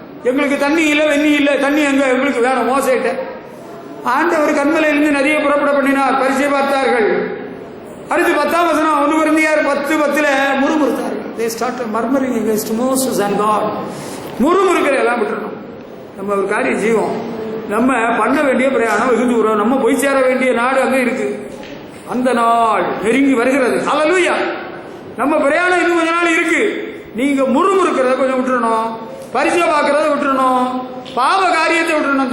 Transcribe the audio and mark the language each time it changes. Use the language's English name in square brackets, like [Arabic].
[Tamil] எங்களுக்கு தண்ணி இல்லை, வெண்ணி இல்லை, தண்ணி எங்க எங்களுக்கு வேணும், மோசைட்ட. ஆண்டவர் கண்மலையிலிருந்து நதியை புறப்பட பண்ணினார், பரிச்சை பார்த்தார்கள். அடுத்து 10ஆம் வசனம் 1 கொரிந்தியர் 10:10 முறுமுறுத்தார்கள். [English] they started murmuring against Moses and God. [Tamil] முறுமுறுக்கிற எல்லாம் விட்டுறணும். நம்ம ஒரு காரியம் செய்வோம், நம்ம பண்ண வேண்டிய பிரயாணம் வெகு தூரம், நம்ம போய் சேர வேண்டிய நாடு அங்கே இருக்கு. அந்த நாள் நெருங்கி வருகிறது. ஹல்லேலூயா. நம்ம பிரயாணம் இன்னும் கொஞ்ச நாள் இருக்கு. நீங்க முறுமுறுக்கிறத கொஞ்சம் விட்டுறணும், பரிசை பார்க்கறத விட்டுறணும், பாவ காரியத்தை விட்டுறணும்.